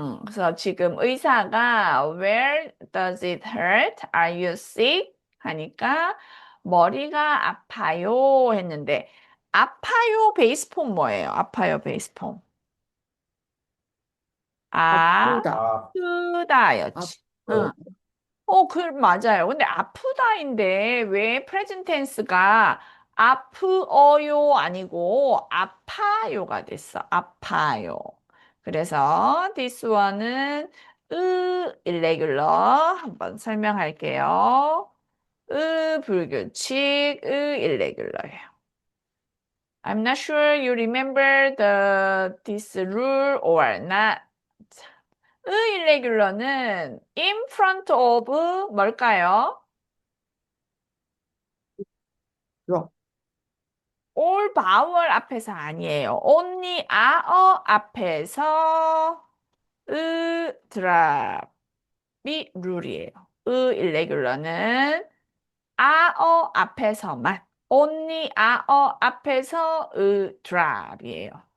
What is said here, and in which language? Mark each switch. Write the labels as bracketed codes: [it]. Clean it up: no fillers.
[ko] 그래서 지금 의사가 [en] Where does it hurt? Are you sick? [ko] 하니까 머리가 아파요 했는데 아파요 베이스폼 뭐예요? 아파요 베이스폼. 아프다. 아프다였지. 응. 맞아요. 근데 아프다인데 왜 프레젠트 텐스가 아프어요 아니고 아파요가 됐어. 아파요. 그래서 this one은 irregular 한번 설명할게요. 불규칙, irregular예요. [en] I'm not sure you remember this rule or not. [ko] irregular는 in front of 뭘까요? 로. all vowel 앞에서 아니에요. only 아어 앞에서 드랍이 룰이에요. irregular는 아어 앞에서만 only 아어 앞에서 드랍이에요.